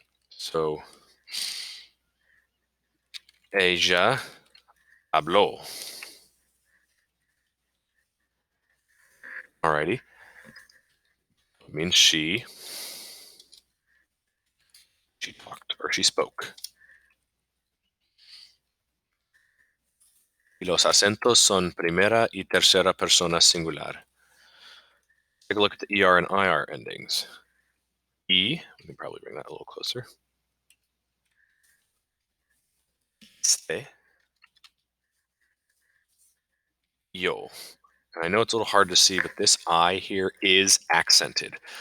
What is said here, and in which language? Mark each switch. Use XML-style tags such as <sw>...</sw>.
<es>So, ella habló.</es> <en>Alrighty. It means she talked or she spoke.</en> <es>Y los acentos son primera y tercera persona singular.</es> <en>Take a look at the ER and IR endings. We can probably bring that a little closer. Ste, yo. And I know it's a little hard to see, but this I here is accented.</en>